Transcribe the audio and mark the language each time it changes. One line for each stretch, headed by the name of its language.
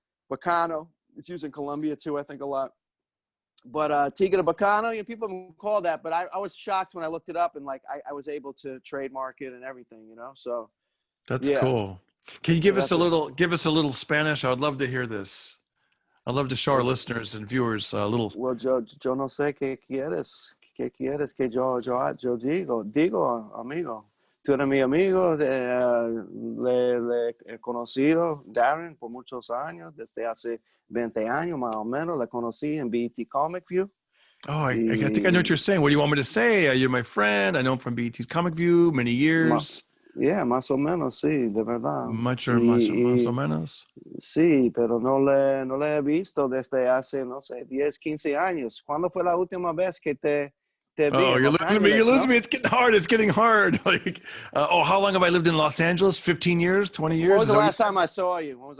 English: Vacano is used in Colombia too, I think, a lot. But Tigre Vacano, people call that, but I was shocked when I looked it up and like I was able to trademark it and everything, So that's cool. Can you give us a little Spanish? I would love to hear this. I'd love to show our listeners and viewers a little.
Spanish: Well, yo no sé qué quieres que yo digo, amigo. Tú eres mi amigo, le he conocido Darren por muchos años, desde hace 20 años más o menos, le conocí en BET Comic View.
English: Oh, I think I know what you're saying. What do you want me to say? You're my friend. I know him from BET's Comic View, many years.
Spanish: Más o menos, sí, de verdad. Más o menos. Sí, pero no le he visto desde hace, no sé, 10, 15 años. ¿Cuándo fue la última vez que te vi?
English: Oh, you're losing me. You're losing me. It's getting hard. Like, how long have I lived in Los Angeles? 15 years, 20 years? When was the last time I saw you?